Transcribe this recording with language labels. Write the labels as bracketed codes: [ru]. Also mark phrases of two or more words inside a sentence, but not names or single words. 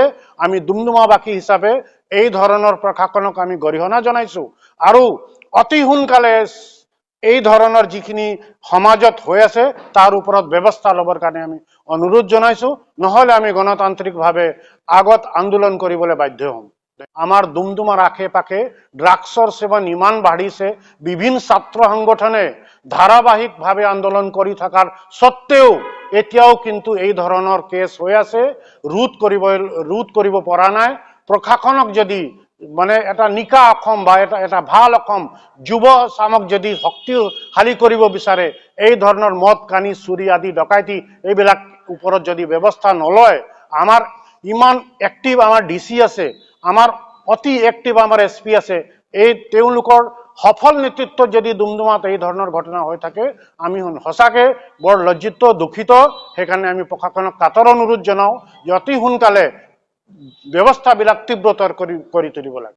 [as] আমি দুমদুমাবাসী হিচাপে এই ধৰণৰ প্ৰশাসনক আমি গৰিহণা জনাইছো আৰু অতি সোনকালে এই ধৰণৰ যিখিনি সমাজত হৈ আছে তাৰ ওপৰত ব্যৱস্থা লবৰ কাৰণে আমি অনুৰোধ জনাইছো। নহলে আমি গণতান্ত্ৰিকভাৱে আগত আন্দোলন কৰিবলৈ বাধ্য হ'ম। আমাৰ দুমদুমাৰ আশে পাশে ড্ৰাগছৰ সেৱন ইমান বাঢ়িছে, বিভিন্ন ছাত্ৰ সংগঠনে ধাৰাবাহিক ভাৱে আন্দোলন কৰি থকাৰ সত্ত্বেও এতিয়াও কিন্তু এই ধৰণৰ केस হৈ আছে, ৰোধ কৰিব পৰা নাই। প্ৰশাসনক যদি মানে এটা নিকা অসম বা এটা ভাল অসম যুৱ চামক যদি শক্তিশালী কৰিব বিচাৰে, এই ধৰণৰ মদ কানি চুৰি আদি ডকাইতি এইবিলাক ওপৰত যদি ব্যৱস্থা নলয়, আমাৰ ইমান এক্টিভ আমাৰ ডিসি আছে, আমাৰ অতি এক্টিভ আমাৰ এছপি আছে, সফল নেতৃত্ব যদি দুমদুমাত এই ধৰণৰ घटना হৈ থাকে আমি সঁচাকৈ বৰ লজ্জিত দুখিত। সেইকাৰণে আমি প্ৰশাসনক কাতৰ অনুৰোধ জনাওঁ যে অতি সোনকালে व्यवस्थाবিলাক तीव्रतर কৰি তুলিব লাগে।